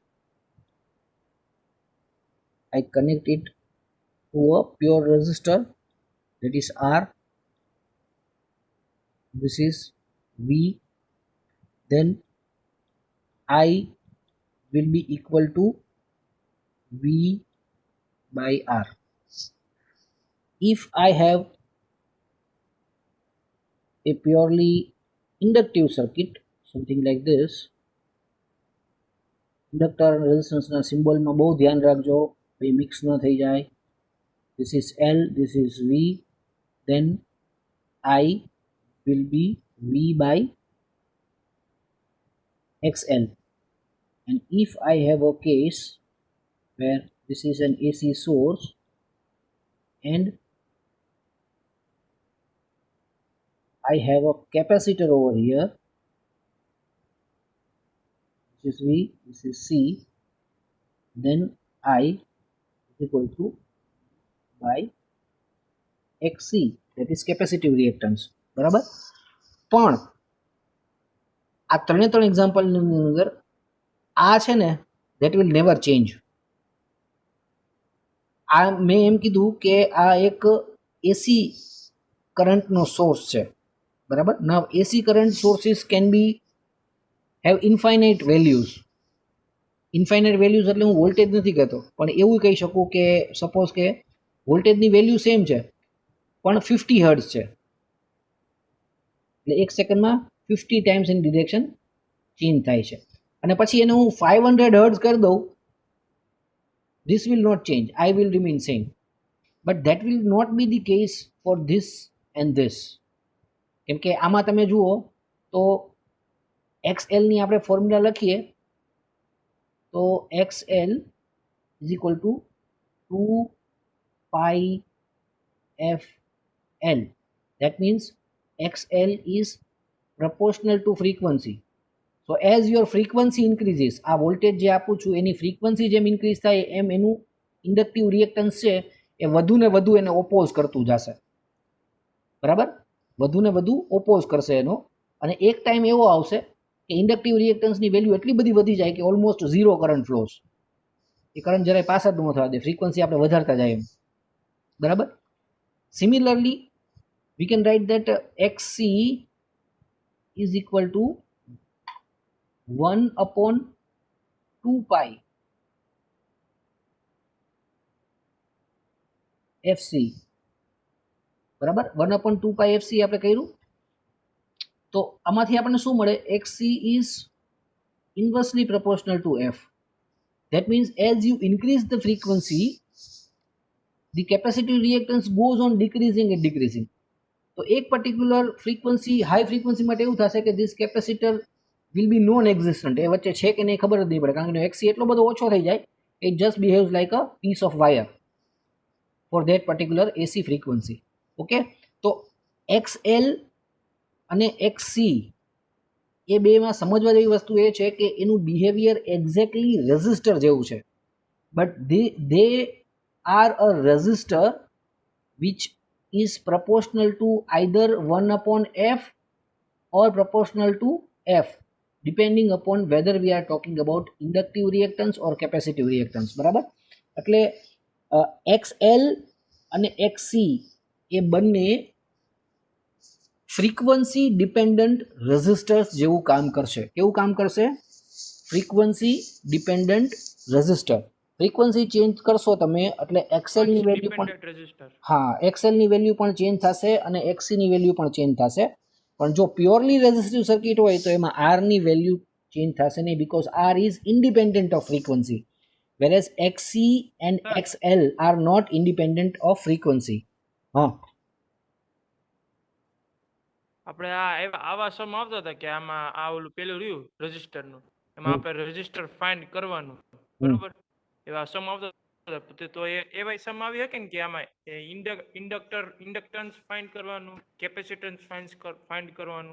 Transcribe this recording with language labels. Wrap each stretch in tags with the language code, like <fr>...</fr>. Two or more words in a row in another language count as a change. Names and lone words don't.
<en>I connect it to a pure resistor, that is R, this is V, then I will be equal to V by R. If I have a purely inductive circuit, something like this, inductor and resistance na symbol</en> <gu>માં બહુ ધ્યાન રાખજો, ભાઈ મિક્સ ન થઈ જાય.</gu> <en>This is L, this is V, then I will be V by XL. And if I have a case where this is an AC source and I have a capacitor over here, this is V, this is C, then I is equal to by XC, that is capacitive reactance,</en> <gu>બરાબર? પણ આ ત્રણે ત્રણ એક્ઝામ્પલની અંદર આ છે ને</gu> <en>that will never change.</en> <gu>આ મેં એમ કીધું કે આ એક AC કરંટનો સોર્સ છે, બરાબર?</gu> <en>Now AC current sources can be have infinite values. infinite values</en> <gu>એટલે હું વોલ્ટેજ નથી કહેતો, પણ એવું કહી શકું કે સપોઝ કે વોલ્ટેજની વેલ્યુ સેમ છે પણ 50 હર્ટ્ઝ છે, એટલે એક સેકન્ડમાં 50 ટાઈમ્સ એની ડિરેક્શન ચેન્જ થાય છે, અને પછી એને હું 500 હર્ટ્ઝ કરી દઉં,</gu> <en>this will not change, I will remain same, but that will not be the case for this and this.</en> <gu>કેમ કે આમાં તમે જુઓ તો XL ની આપણે ફોર્મ્યુલા લખીએ તો</gu> <en>XL is equal to 2 pi FL. That means XL is proportional to frequency. So as your frequency increases,</en> <gu>આ વોલ્ટેજ જે આપું છું એની ફ્રીક્વન્સી જેમ ઇન્ક્રીઝ થાય એમ એનું</gu> <en>inductive reactance</en> <gu>છે એ વધુ ને વધુ એને ઓપોઝ કરતું જશે, બરાબર? વધુ ને વધુ ઓપોઝ કરશે એનો, અને એક ટાઈમ એવો આવશે કે ઇન્ડક્ટિવ રિએક્ટન્સની વેલ્યુ એટલી બધી વધી જાય કે</gu> <en>almost zero current flows,</en> <gu>એ કરંટ જરાય પાસ જ ન થવા દે, ફ્રીક્વન્સી આપણે વધારતા જાય એમ, બરાબર?</gu> <en>સિમિલરલી we can write that XC is equal to 1 upon 2 pi FC,</en> <gu>બરાબર?</gu> <en>1 upon 2 pi FC</en> <gu>આપણે કર્યું તો આમાંથી આપણને શું મળે?</gu> <en>XC is inversely proportional to F. That means as you increase the frequency, the capacitive reactance goes on decreasing and decreasing.</en> <gu>તો એક</gu> <en>particular frequency, high frequency</en> <gu>માટે એવું થશે કે</gu> <en>this capacitor will be non-existent,</en> <gu>એ વચ્ચે છે કે નહીં ખબર જ નહીં પડે, કારણ કે XC એટલો બધો ઓછો થઈ જાય,</gu> <en>it just behaves like a piece of wire for that particular AC frequency.</en> <gu>ઓકે, તો XL અને XC એ બેમાં સમજવા જેવી વસ્તુ એ છે કે એનું બિહેવિયર એક્ઝેક્ટલી રેઝિસ્ટર જેવું છે,</gu> <en>but they are a resistor which is proportional to either 1 upon f or proportional to f, depending upon whether we are talking about inductive reactance or capacitive reactance.</en> <gu>બરાબર, એટલે XL અને XC એ બંને</gu> <en>frequency dependent resistors</en> <gu>જેવું કામ કરશે. કેવું કામ કરશે?</gu> <en>frequency dependent resistor.</en> <gu>ફ્રીક્વન્સી ચેન્જ કરશો તમે એટલે XL ની વેલ્યુ પણ, રેઝિસ્ટર. હા, XL ની વેલ્યુ પણ ચેન્જ થશે અને XC ની વેલ્યુ પણ ચેન્જ થશે. પણ જો</gu> <en>purely resistive circuit</en> <gu>હોય તો એમાં R ની વેલ્યુ ચેન્જ થશે નહીં,</gu> <en>because R is independent of frequency, whereas XC and XL are not independent of frequency.</en> <gu>હા, આપણે આવા સમ આવતા હતા કે આમાં આ ઓલું પેલું રહ્યું રેઝિસ્ટર નું, એમાં આપણે રેઝિસ્ટર ફાઇન્ડ કરવાનું, બરોબર? એવા સમ આવતા હતા. તો એવા સમ આવી શકે ને કે આમાં ઇન્ડક્ટન્સ ફાઇન્ડ કરવાનું, કેપેસિટન્સ ફાઇન્ડ કરવાનું.</gu>